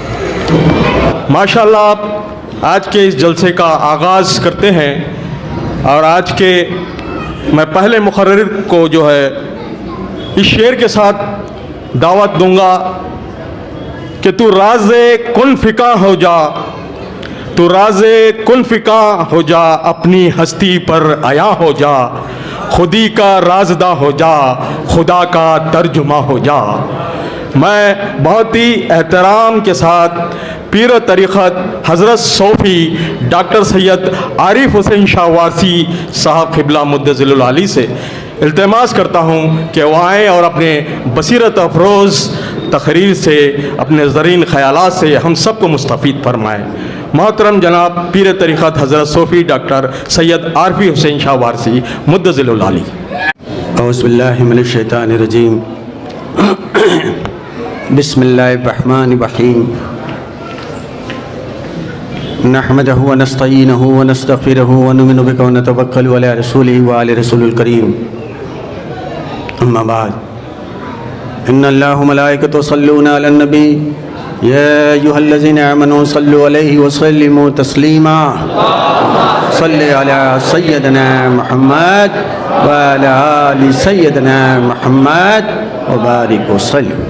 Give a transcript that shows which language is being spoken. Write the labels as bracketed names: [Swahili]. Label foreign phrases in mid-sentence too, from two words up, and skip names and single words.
[Urdu] ماشاءاللہ آج کے اس جلسے کا آغاز کرتے ہیں اور آج کے میں پہلے مقرر کو جو ہے اس شعر کے ساتھ دعوت دوں گا کہ تو رازِ کن فکا ہو جا، تو رازِ کن فکا ہو جا، اپنی ہستی پر آیا ہو جا، خودی کا رازدا ہو جا، خدا کا ترجمہ ہو جا. میں بہت ہی احترام کے ساتھ پیر طریقت حضرت صوفی ڈاکٹر سید عارف حسین شاہ وارثی صاحب قبلہ مدظلہ العالی سے التماس کرتا ہوں کہ وہ آئیں اور اپنے بصیرت افروز تقریر سے اپنے زریں خیالات سے ہم سب کو مستفید فرمائیں. محترم جناب پیر طریقت حضرت صوفی ڈاکٹر سید عارف حسین شاہ وارثی مدظلہ العالی. [Arabic] أعوذ بالله من الشيطان الرجيم بسم اللہ الرحمن الرحیم نحمدہ ونستعینہ ونستغفرہ ونؤمن بہ ونتوکل علی رسولہ وعلی رسول الکریم اما بعد ان اللہ وملائکتہ یصلون علی النبی یا ایھا الذین آمنوا صلوا علیہ وسلموا تسلیما صلی علی سیدنا محمد وعلی آل سیدنا محمد وبارک وسلم۔